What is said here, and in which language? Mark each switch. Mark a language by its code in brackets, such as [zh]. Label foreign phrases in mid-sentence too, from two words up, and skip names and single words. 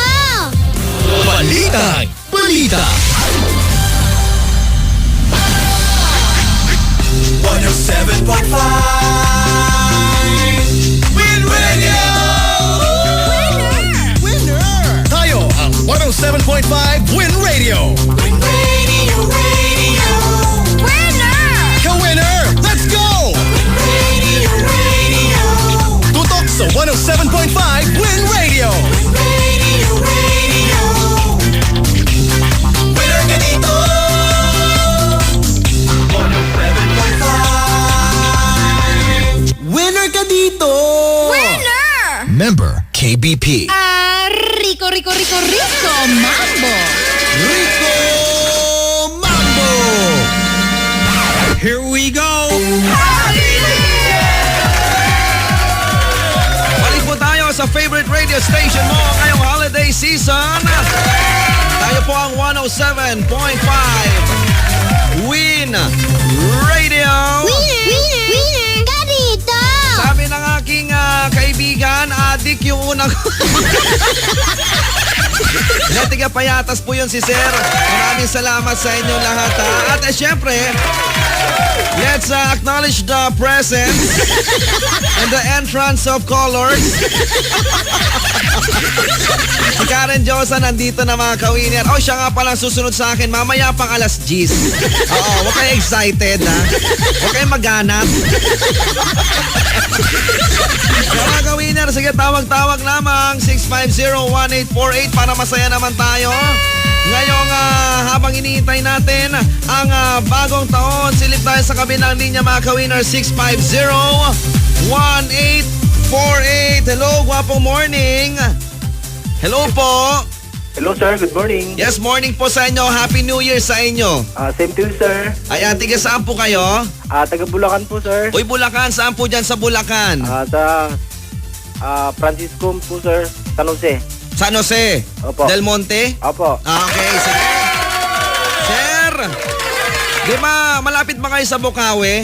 [tl] Balita. 107.5 Win Radio! Winner! Tayo ang 107.5 Win Radio! Win Radio, Radio! Winner! Ka-winner! [en] Let's go! [tl] Win Radio, Radio! Tutok sa 107.5 Win Radio! Win Radio, Radio! Winner ka dito! 107.5 Winner ka dito! Winner! [en] Member KBP. [tl] Rico Mambo! Rico Mambo! [en] Here we go! [tl] Balik po tayo sa [en] favorite radio station [tl] mo ngayong [en] holiday season. [tl] Tayo po ang 107.5 Win Radio! Winner ka dito! Sabi ng aking kaibigan, adik yung unang... Tiga payatas po yun si Sir. Maraming salamat sa inyo lahat. At syempre, [en] let's acknowledge the presence and the entrance of colors. [tl] Si Karen Josa nandito na mga ka-winner. Siya nga palang susunod sa akin mamaya pang alas 10. Oo, huwag kayo excited ha. Huwag kayo maghanap. Mga ka-winner, sige tawag-tawag lamang 650-1848 para masaya naman tayo. Ngayong habang iniintay natin ang bagong taon, silip tayo sa kabilang linya mga ka-winner. 650-1848. Hello, gwapong morning. Hello po. [en] Hello sir, good morning. [tl] Yes, morning po sa inyo. [en] Happy New Year [tl] sa inyo. [en] Same to you sir. [tl] Ayan, tiga saan po kayo? Taga Bulacan po sir. Uy, Bulacan. Saan po dyan sa Bulacan? Sa Francisco po sir, San Jose. San Jose? Opo. Del Monte? Opo. Okay, sige. Sir, di ba malapit ba kayo sa Bukawi?